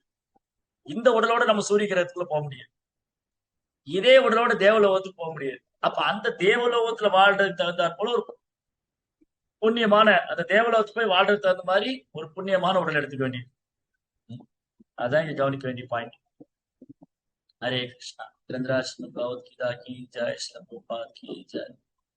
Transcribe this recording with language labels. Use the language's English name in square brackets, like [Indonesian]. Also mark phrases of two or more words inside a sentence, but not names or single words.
[Tamil] இந்த உடலோட நம்ம சூரிய கிரகத்துக்குள்ள போக முடியாது. இதே உடலோட தேவலோகத்துக்கு போக முடியாது. அப்ப அந்த தேவலோகத்துல வாழ்றதுக்கு தகுந்தாற் போல ஒரு புண்ணியமான, அந்த தேவலோகத்துக்கு போய் வாழ்றதுக்கு தகுந்த மாதிரி ஒரு புண்ணியமான உடல் எடுத்துக்க வேண்டியது. அதான் இங்க கவனிக்க வேண்டிய பாயிண்ட். [Hindi] हरे कृष्णा। रंद्राज भगवत गीता की जय, श्री प्रभुपाद की जय।